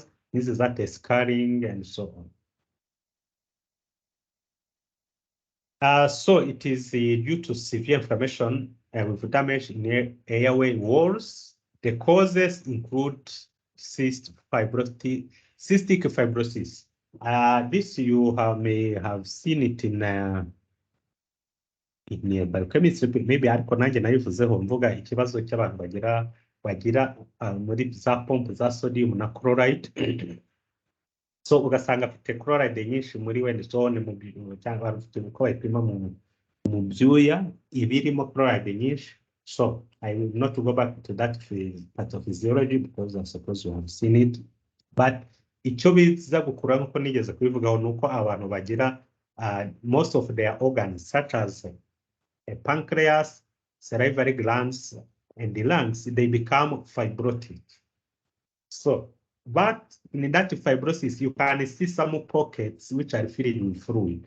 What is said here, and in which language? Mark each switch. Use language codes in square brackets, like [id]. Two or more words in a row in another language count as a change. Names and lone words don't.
[en] This is that scarring and so on. So it is due to severe inflammation with damage in airway walls. The causes include cystic fibrosis. This you may have seen it in biochemistry, maybe [rw] ariko nanjye nayivuzeho mvuga ikibazo cy'abantu bagira muri za pompe za sodium na chloride. So ugasanga afite chloride nyinshi muri we, cyangwa afite uko bayipima mu byuya ibirimo chloride nyinshi. [en] So I will not go back to that pathophysiology because I suppose you have seen it. But [rw] icyo biza gukura nkuko nigeze kubivugaho nuko abantu bagira [en] most of their organs such as a pancreas, salivary glands, and the lungs, they become fibrotic. So, but in that fibrosis, you can see some pockets which are filled with fluid.